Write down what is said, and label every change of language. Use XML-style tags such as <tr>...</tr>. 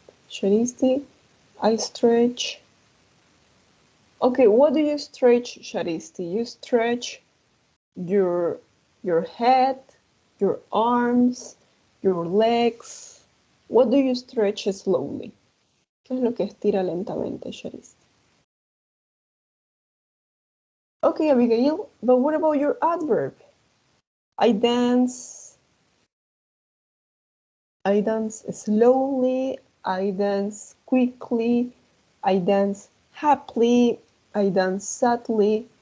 <en>Sharisti, I stretch. Okay, what do you stretch, Sharisti? You stretch your head, your arms, your legs. What do you stretch slowly?</en> <es>¿Qué es lo que estira lentamente, Charis?</es> <en>Okay, Abigail, but what about your adverb? I dance slowly, I dance quickly, I dance happily, I dance sadly.</en>